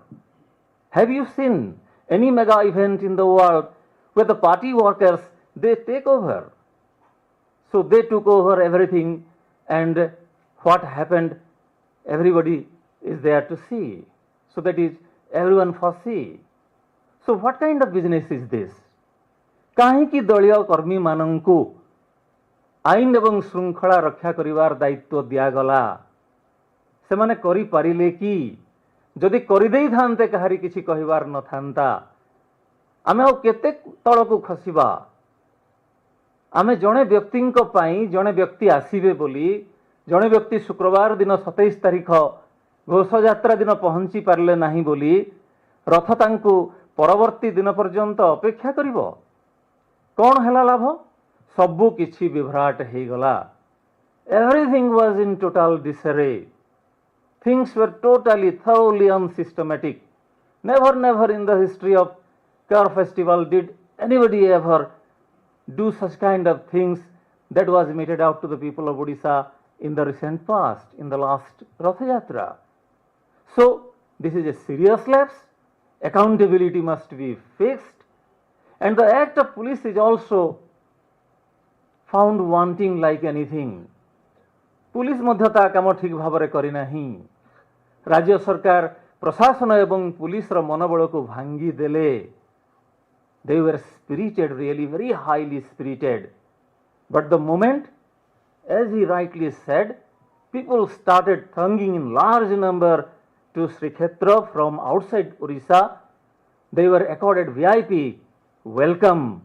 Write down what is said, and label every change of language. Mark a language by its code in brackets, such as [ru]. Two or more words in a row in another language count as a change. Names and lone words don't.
[en] Have you seen any mega event in the world where the party workers, they take over? So they took over everything, and what happened, everybody is there to see. So that is everyone foresee. So what kind of business is this? [or] କାହିଁକି ଦଳୀୟ କର୍ମୀ ମାନଙ୍କୁ ଆଇନ ଏବଂ ଶୃଙ୍ଖଳା ରକ୍ଷା କରିବାର ଦାୟିତ୍ୱ ଦିଆଗଲା, ସେମାନେ କରି ପାରିଲେ କି? ଯଦି କରିଦେଇ ଥାନ୍ତେ କାହାରି କିଛି କହିବାର ନ ଥାନ୍ତା, ଆମେ ଓ କେତେ ତଳକୁ ଖସିବା? ଆମେ ଜଣେ ବ୍ୟକ୍ତିଙ୍କ ପାଇଁ ଜଣେ ବ୍ୟକ୍ତି ଆସିବେ ବୋଲି, ଜଣେ ବ୍ୟକ୍ତି ଶୁକ୍ରବାର ଦିନ 27 ତାରିଖ ଘୋଷଯାତ୍ରା ଦିନ ପହଞ୍ଚି ପାରିଲେ ନାହିଁ ବୋଲି ରଥ ତାଙ୍କୁ ପରବର୍ତ୍ତୀ ଦିନ ପର୍ଯ୍ୟନ୍ତ ଅପେକ୍ଷା କରିବ? କଣ ହେଲା ଲାଭ? ସବୁ କିଛି ବିଭ୍ରାଟ ହେ ଗଲା. [en] Everything was in total disarray. Things were totally, thoroughly unsystematic. Never in the history of Car Festival did anybody ever do such kind of things that was meted out to the people of Odisha in the recent past, in the last Rath Yatra. So this is a serious lapse. Accountability must be fixed. And the act of police is also found wanting like anything. [or] ପୁଲିସ ମଧ୍ୟ ତା କାମ ଠିକ ଭାବ କରି ନାହିଁ. ରାଜ୍ୟ ସରକାର ପ୍ରଶାସନ ଏବଂ ପୁଲିସ ର ମନୋବଳ କୁ ଭାଙ୍ଗି ଦେଲେ. [en] They were spirited, really very highly spirited. But the moment, as he rightly said, people started thronging in large number to Srikshetra from outside Odisha. They were accorded VIP welcome.